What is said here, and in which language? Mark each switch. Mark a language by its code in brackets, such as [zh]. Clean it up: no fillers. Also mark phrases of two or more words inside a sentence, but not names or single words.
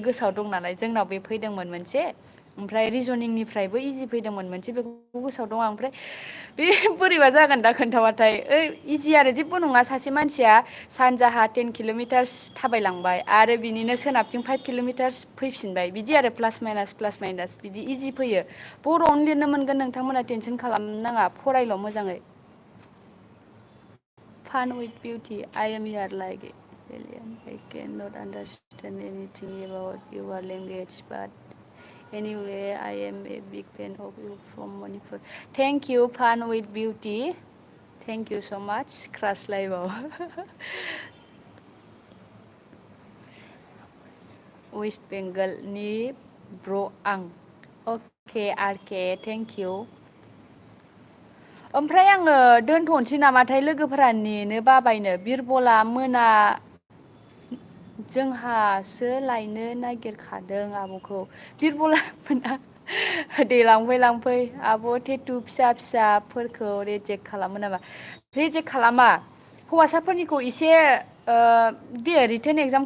[brx] गोसोआव दं नालाय जोंनाव बे फैदोंमोन मोनसे ओमफ्राय रिजनिंनिफ्रायबो इजि फैदोंमोन मोनसे बेखौ गोसोआव दं आं ओमफ्राय बे बोरैबा जागोन दा खोन्थाबाथाय इजि आरो जेबो नङा सासे मानसिया सानजाहा 10 किल'मिटार्स थाबायलांबाय आरो बिनिनो सोनाबथिं 5 किल'मिटार्स फैफिनबाय बिदि आरो [en] plus minus [brx] बिदि इजि फैयो बर'आवनो लिरनो मोनगोन नोंथांमोना टेनसन खालामनो नाङा फरायल' मोजाङै Fun with beauty. [en] I am here like alien. I cannot understand anything about your language, but anyway, I am a big fan of you from Manipur. Thank you, Fun with Beauty. Thank you so much. Crush live. West Bengal ni bro ang. Okay, RK. Thank you. [brx] ओमफ्राय आङो दोनथ'नोसै नामाथाय लोगोफोरा नेनो बाबायनो बिरबला मोना जोंहासो लायनो नागिरखादों आब'खौ बिरबला मोना दे लांफै आब' टेटु फिसाफोरखौ रिजेक्ट खालामो नामा रिजेक्ट खालामा हौवासाफोरनिखौ एसे दे [en] written exam